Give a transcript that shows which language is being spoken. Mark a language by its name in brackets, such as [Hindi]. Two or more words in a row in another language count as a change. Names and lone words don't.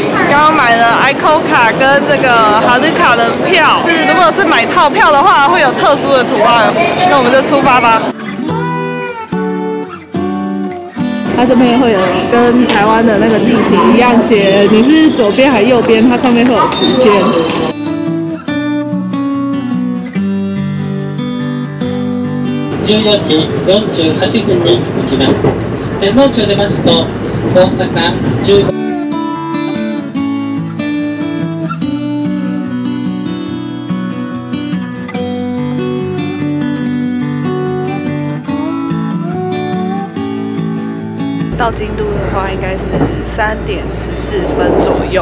[Chinese] 刚刚买了 ICO 卡跟这个哈日卡的票，如果是买套票的话，会有特殊的图案。那我们就出发吧。它这边会有跟台湾的那个地铁一样写你是左邊還是右邊，它上面會有時間。 [Japanese] 14時48分に着きます。天王町出ますと大阪15。 [Chinese] 到京都的话，应该是3点14分左右。